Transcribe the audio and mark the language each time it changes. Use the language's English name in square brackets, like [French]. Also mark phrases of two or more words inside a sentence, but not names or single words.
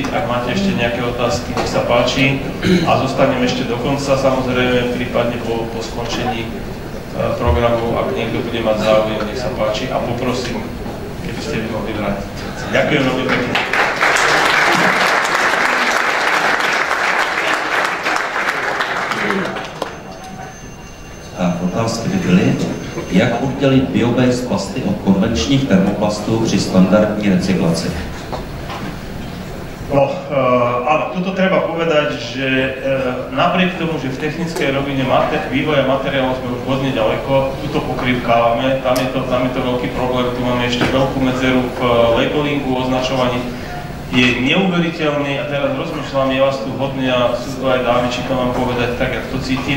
[Slovak] Ak máte ešte nejaké otázky, nech sa páči a zostanem ešte do konca, samozrejme, prípadne po skončení programu, ak niekto bude mať záujem, nech sa páči a poprosím, keby ste mi mohli vrátiť. Ďakujem veľmi pekne. [Czech] Otázky by byly, jak oddělit biobased plasty od konvenčních termoplastů při standardní recyklaci? [Slovak] No, áno, tuto treba povedať, že napriek tomu, že v technickej rovine vývoja materiálov sme už hodne ďaleko, tuto pokrývkávame, tam je to veľký problém, tu máme ešte veľkú medzeru v labelingu, označovaní. Je neuveriteľný, a teraz rozmýšľam, je vás tu hodne a sú to aj dámy, či to mám povedať tak, jak to cítim.